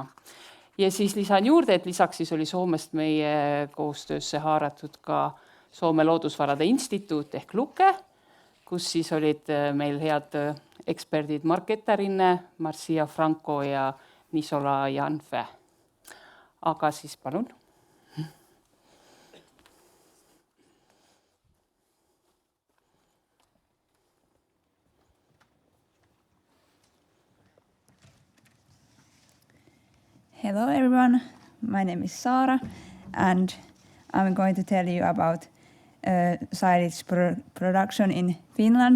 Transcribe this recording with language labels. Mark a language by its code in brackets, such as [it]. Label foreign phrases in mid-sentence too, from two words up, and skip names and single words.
[et] Ja siis lisan juurde, et lisaks siis oli Soomest meie koostöösse haaratud ka Soome Loodusvarade Instituut ehk Luke, kus siis olid meil head eksperdid Mark Ettarinne, Marcia Franco ja Nisola Janfe. Aga siis palun. [en] Hello everyone, my name is Saara and I'm going to tell you about silage production in Finland.